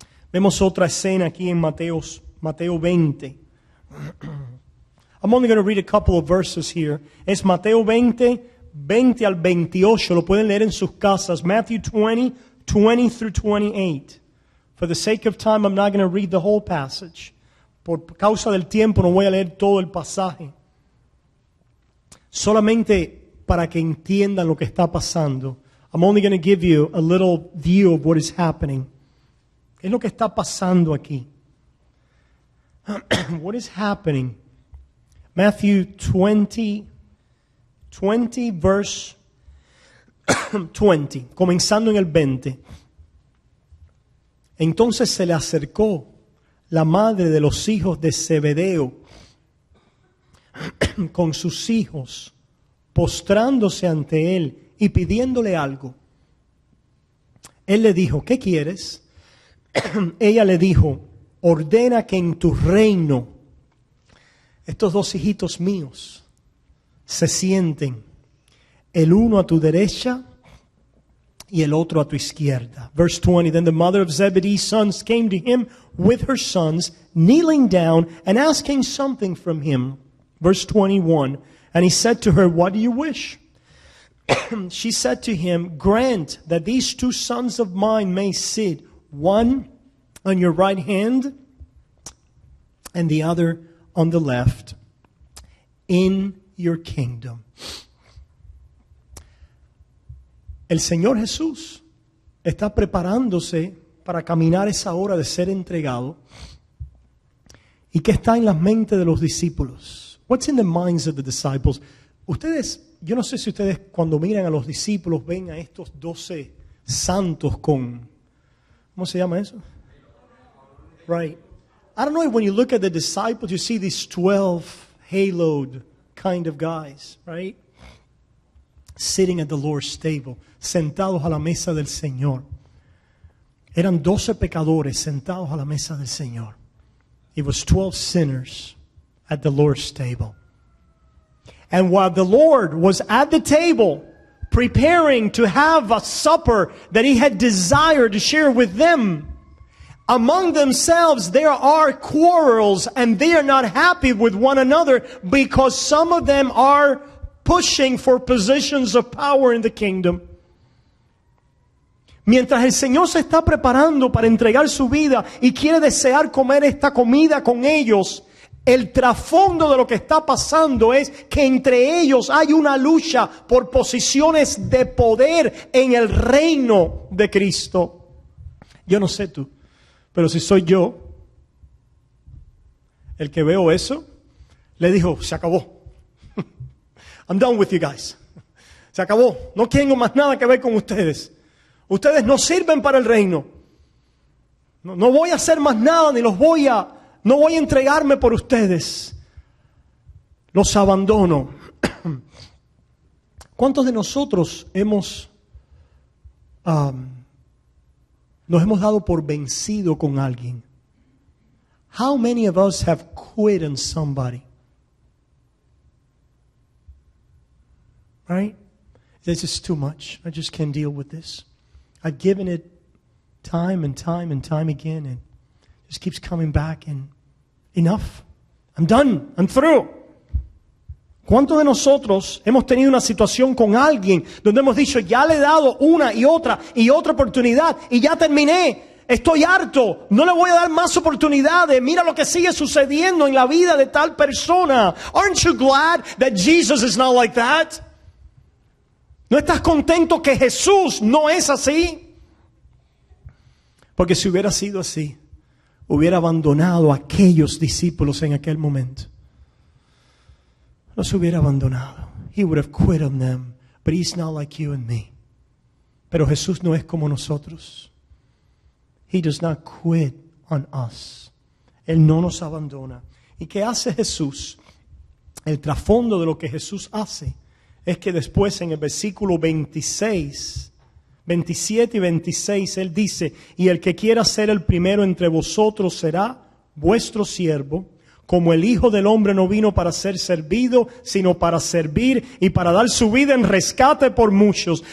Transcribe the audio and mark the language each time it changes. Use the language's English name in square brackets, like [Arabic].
[Spanish] Vemos otra escena aquí en Mateo 20. [English] I'm only going to read a couple of verses here. [Spanish] Es Mateo 20, 20 al 28. Lo pueden leer en sus casas. [English] Matthew 20, 20 through 28. For the sake of time, I'm not going to read the whole passage. [Spanish] Por causa del tiempo, no voy a leer todo el pasaje. Solamente para que entiendan lo que está pasando. [English] I'm only going to give you a little view of what is happening. [Spanish] ¿Qué es lo que está pasando aquí? [English] What is happening? Matthew 20, verse 20, [Spanish] comenzando en el 20. Entonces se le acercó la madre de los hijos de Zebedeo con sus hijos, postrándose ante él y pidiéndole algo. Él le dijo, ¿qué quieres? Ella le dijo, ordena que en tu reino estos dos hijitos míos se sienten, el uno a tu derecha y el otro a tu izquierda. [English] Verse 20, then the mother of Zebedee's sons came to him with her sons, kneeling down and asking something from him. Verse 21, and he said to her, what do you wish? She said to him, grant that these two sons of mine may sit, one on your right hand and the other on the left, in your kingdom. [Spanish] El Señor Jesús está preparándose para caminar esa hora de ser entregado. ¿Y qué está en la mente de los discípulos? [English] What's in the minds of the disciples? [Spanish] Ustedes, yo no sé si ustedes cuando miran a los discípulos ven a estos 12 santos con, ¿cómo se llama eso? [English] Right. I don't know if when you look at the disciples, you see these 12 haloed kind of guys, right? Sitting at the Lord's table, [Spanish] sentados a la mesa del Señor. Eran 12 pecadores sentados a la mesa del Señor. [English] it was 12 sinners at the Lord's table. And while the Lord was at the table preparing to have a supper that He had desired to share with them, among themselves there are quarrels and they are not happy with one another because some of them are pushing for positions of power in the kingdom. [Spanish] Mientras el Señor se está preparando para entregar su vida y quiere desear comer esta comida con ellos, el trasfondo de lo que está pasando es que entre ellos hay una lucha por posiciones de poder en el reino de Cristo. Yo no sé tú, pero si soy yo el que veo eso, le dijo, se acabó. [English] I'm done with you guys. [Spanish] Se acabó. No tengo más nada que ver con ustedes. Ustedes no sirven para el reino. No voy a hacer más nada, ni no voy a entregarme por ustedes. Los abandono. ¿Cuántos de nosotros nos hemos dado por vencido con alguien? [English] How many of us have quit on somebody? Right? This is too much. I just can't deal with this. I've given it time and time and time again, and it just keeps coming back, and enough. I'm done. I'm through. [Spanish] ¿Cuántos de nosotros hemos tenido una situación con alguien donde hemos dicho, ya le he dado una y otra oportunidad y ya terminé? Estoy harto. No le voy a dar más oportunidades. Mira lo que sigue sucediendo en la vida de tal persona. [English] Aren't you glad that Jesus is not like that? [Spanish] ¿No estás contento que Jesús no es así? Porque si hubiera sido así, hubiera abandonado a aquellos discípulos en aquel momento. Los hubiera abandonado. [English] He would have quit on them. But He's not like you and me. [Spanish] Pero Jesús no es como nosotros. [English] He does not quit on us. [Spanish] Él no nos abandona. ¿Y qué hace Jesús? El trasfondo de lo que Jesús hace es que después en el versículo 27 y 26, Él dice, y el que quiera ser el primero entre vosotros será vuestro siervo, como el Hijo del Hombre no vino para ser servido, sino para servir y para dar su vida en rescate por muchos.